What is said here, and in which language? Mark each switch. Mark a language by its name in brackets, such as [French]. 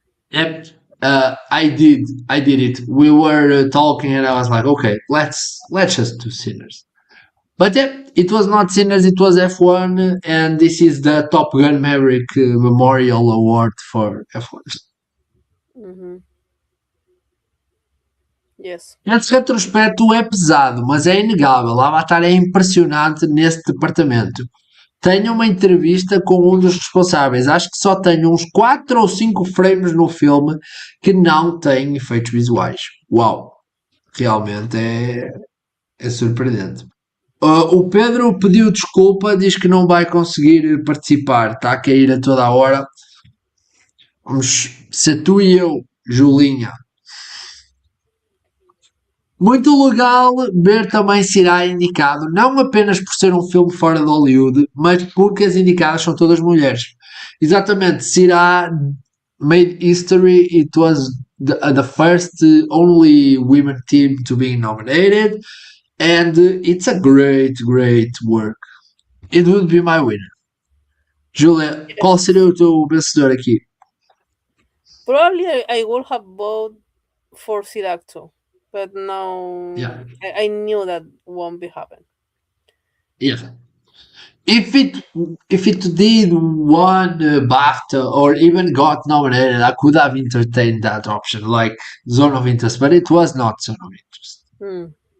[English] Yep. I did it. We were talking and I was like, okay, let's just do Sinners. But yeah, it was not Sinners, it was F1, and this is the Top Gun Maverick Memorial Award for F1. Yes. [Portuguese] Esse retrospecto é pesado, mas é inegável. A Avatar é impressionante nesse departamento. Tenho uma entrevista com um dos responsáveis. Acho que só tenho uns 4 ou 5 frames no filme que não têm efeitos visuais. Uau! Realmente é surpreendente. O Pedro pediu desculpa, diz que não vai conseguir participar. Está a cair a toda a hora. Vamos ser tu e eu, Julinha. Muito legal ver também se irá indicado, não apenas por ser um filme fora de Hollywood, mas porque as indicadas são todas mulheres. Exatamente, se irá [English] made history, it was the first only women team to be nominated, and it's a great work. It would be my winner. [Portuguese] Julia, qual seria o teu vencedor aqui? [English] Probably I would have voted for Siracto, but no, Yeah. I knew that won't be happen. Yeah. If it did won BAFTA or even got nominated, I could have entertained that option, like Zone of Interest, but it was not Zone of Interest.